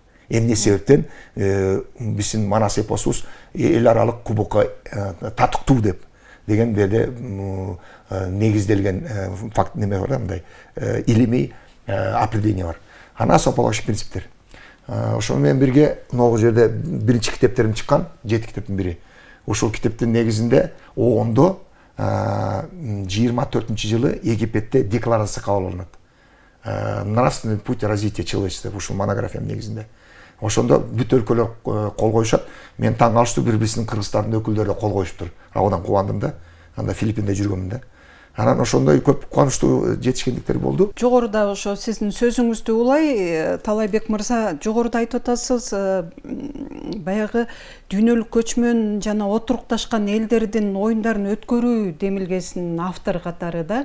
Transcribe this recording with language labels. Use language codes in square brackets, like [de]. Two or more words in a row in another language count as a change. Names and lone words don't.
[ky] Эмне себептен биздин Манас эпосубуз эл аралык кубокко татыктуу деп деген жерде негизделген факт неме бар, мындай илимий определение бар. Анан основополагающий принциптер. Ошону менен бирге могу жерде биринчи китептерим чыккан, 7 китептин бири. Ошол китептин негизинде оондо 24-жылы Египетте декларация кабыл алынат. [ru] Нравственный путь развития человечества, [ky] ушул монографиянын негизинде. Ошондо бүт өлкөлөр кол коюшат. Мен таң калыштуу, биздин кыргыздардын өкүлдөрү кол коюшуптур. Абадан кубандым да. Анда Филиппинде жүргөмүн да. Анан ошондой көп кубанычтуу жетишкендиктер болду. Жогоруда ошо сиздин сөзүңүздү улай, Талайбек мырза, жогоруда айтып атасыз, баягы дүйнөлүк көчмөн жана отурукташкан элдердин оюндарын өткөрүү демилгесинин автору катары да.